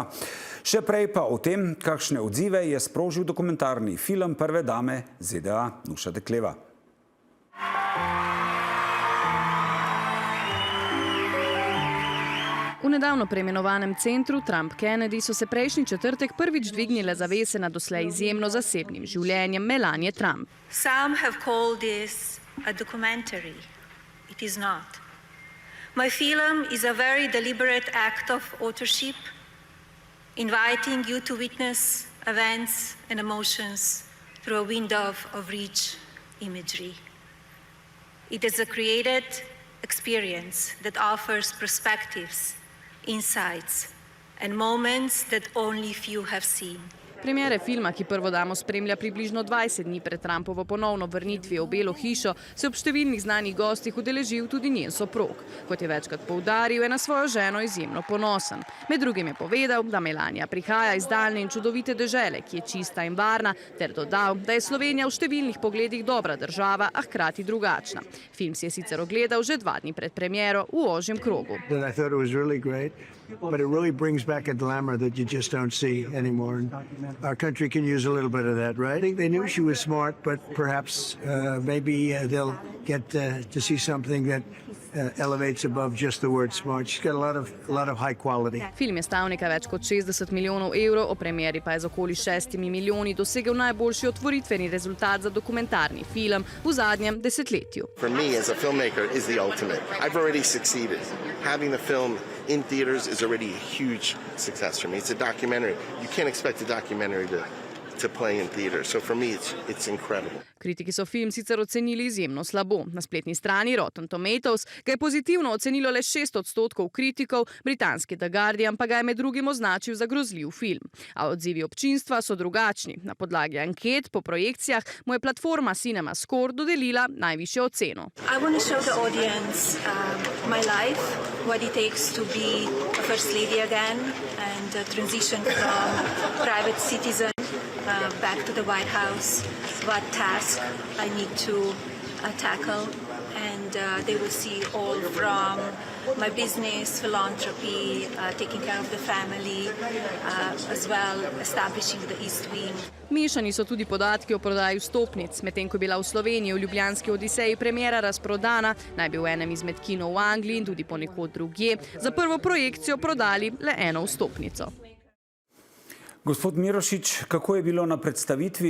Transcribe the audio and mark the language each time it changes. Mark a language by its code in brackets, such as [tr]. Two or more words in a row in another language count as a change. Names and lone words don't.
[sl] Še prej pa o tem, kakšne odzive je sprožil dokumentarni film prve dame ZDA Nuša Dekleva. V nedavno preimenovanem centru Trump Kennedy so se prejšnji četrtek prvič dvignile zavese nad doslej izjemno zasebnim življenjem Melanie Trump. [en] Some have called this a documentary. It is not. My film is a very deliberate act of authorship, inviting you to witness events and emotions through a window of rich imagery. It is a created experience that offers perspectives, insights and moments that only few have seen. [sl] Premiere filma, ki prvo damo spremlja približno 20 dni pred Trumpovo ponovno vrnitvijo v Belo hišo, se ob številnih znanih gostih udeležil tudi njen soprog. Kot je večkrat poudaril, je na svojo ženo izjemno ponosen. Med drugim je povedal, da Melania prihaja iz daljne in čudovite dežele, ki je čista in varna, ter dodal, da je Slovenija v številnih pogledih dobra država, a hkrati drugačna. Film si je sicer ogledal že 2 dni pred premiero v ožjem krogu. [en] But it really brings back a glamour that you just don't see anymore. And our country can use a little bit of that, right? I think they knew she was smart, but perhaps maybe they'll get to see something that elevates above just the word smart. She's got a lot of high quality. [sl] Film je stal nekaj več kot 60 milijonov evrov, o premieri pa je z okoli 6 milijoni dosegel najboljši otvoritveni rezultat za dokumentarni film v zadnjem desetletju. [en] For me as a filmmaker is the ultimate. I've already succeeded. Having the film in theaters is already a huge success for me. It's a documentary. You can't expect a documentary to play in theaters. So for me it's incredible. [sl] Kritiki so film sicer ocenili izjemno slabo. Na spletni strani Rotten Tomatoes ga je pozitivno ocenilo le 6% kritikov, britanski The Guardian pa ga je med drugim označil za grozljiv film. A odzivi občinstva so drugačni. Na podlagi anket po projekcijah mu je platforma Cinema Score dodelila najvišjo oceno. [en] I want to show the audience my life, what it takes to be a first lady again and transition from private citizen back to the White House, what task I need to tackle, and they will see all from my business, philanthropy, taking care of the family, as well establishing the East Wing. [sl] Mešani so tudi podatki o prodaji vstopnic. Medtem ko je bila v Sloveniji v ljubljanski Odiseji premiera razprodana, naj bi v enem izmed kinov v Angliji in tudi ponekod drugje za prvo projekcijo prodali le eno vstopnico. Gospod Mirošič, kako je bilo na predstavitvi?